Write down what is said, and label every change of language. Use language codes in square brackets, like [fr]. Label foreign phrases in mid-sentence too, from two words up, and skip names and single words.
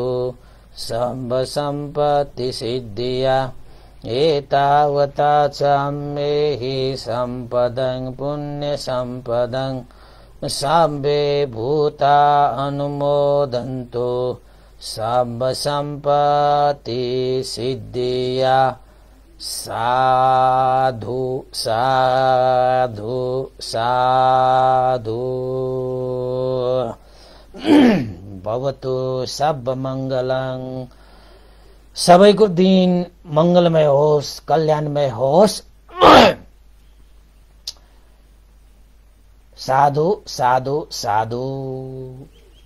[pi] सर्व सम्पत्ति सिद्धिया एतावता च मेहि सम्पदं पुण्य सम्पदं सर्वे भूता अनुमोदन्तु सर्व सम्पत्ति सिद्धिया साधु साधु साधु भवतु सब मंगलं। [ne] सबैको दिन मंगलमय होस्, कल्याणमय होस्। [pi] साधु साधु साधु।